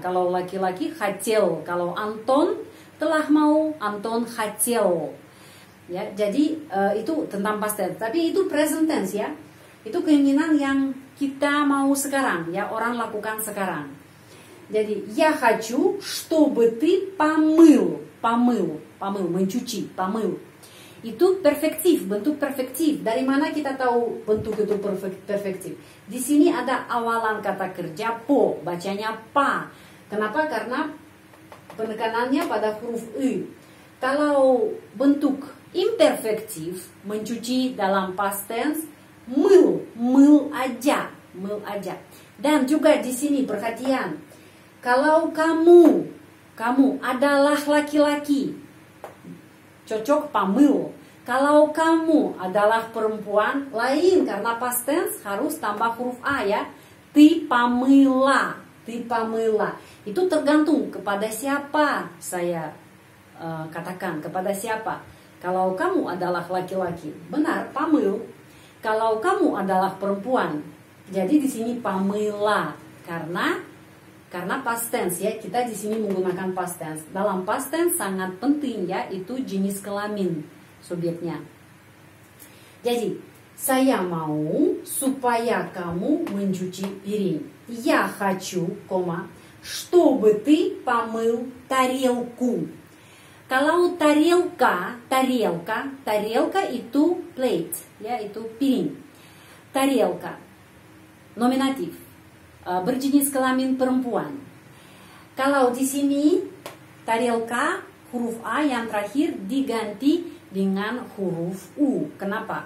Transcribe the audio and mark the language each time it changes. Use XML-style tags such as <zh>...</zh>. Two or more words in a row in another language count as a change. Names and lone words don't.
<id>Kalau laki-laki хотел. Kalau Anton telah mau, Anton хотел. Ya, jadi itu tentang</id> <en>past tense.</en> <id>Tapi itu</id> <en>present tense</en> <id>ya. Itu keinginan yang kita mau sekarang ya, orang lakukan sekarang.</id> <ru>Jadi я хочу, чтобы ты помыл,</ru> <id>mencuci, помыл. Itu perfektif, bentuk perfektif. Dari mana kita tahu bentuk itu perfektif? Di sini ada awalan kata kerja po, bacanya pa. Kenapa? Karena penekanannya pada huruf u. Kalau bentuk imperfektif, mencuci dalam</id> <en>past tense,</en> <id>mыл aja. Dan juga di sini perhatian, kalau kamu adalah laki-laki, cocok помыл. Kalau kamu adalah perempuan, lain karena</id> <en>past tense</en> <id>harus tambah huruf a ya.</id> <ru>Ты помыла.</ru> <id>Itu tergantung kepada siapa saya katakan, kepada siapa. Kalau kamu adalah laki-laki, benar помыл. Kalau kamu adalah perempuan, jadi di sini помыла karena</id> <en>past tense</en> <id>ya. Kita di sini menggunakan</id> <en>past tense.</en> <id>Dalam</id> <en>past tense</en> <id>sangat penting ya, itu jenis kelamin subjeknya. Jadi saya mau supaya kamu mencuci piring.</id> <ru>Я хочу, чтобы ты помыл тарелку.</ru> <id>Kalau тарелка itu plate, ya itu piring. Тарелка, nominatif, berjenis kelamin perempuan. Kalau di sini тарелка huruf a yang terakhir diganti dengan huruf u. Kenapa?</id>